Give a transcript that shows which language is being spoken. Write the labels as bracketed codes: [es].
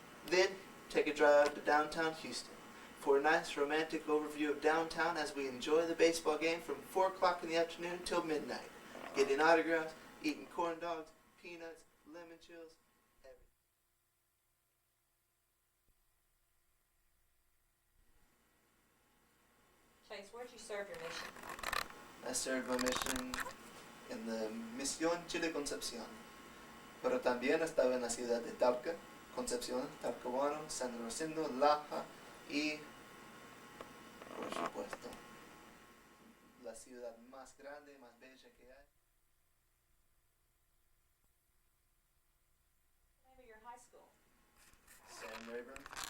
[en] Then take a drive to downtown Houston for a nice romantic overview of downtown as we enjoy the baseball game from 4 o'clock in the afternoon till midnight. Getting autographs, eating corn dogs, peanuts, lemon chills, everything. Chase, where'd you serve your mission? I served my mission [es] en la Misión Chile Concepción, pero también estaba en la ciudad de Talca, Concepción, Talcahuano, San Rosendo, Laja y, por supuesto, la ciudad más grande y más bella que hay. [en] Name of your high school? Sam Rayburn.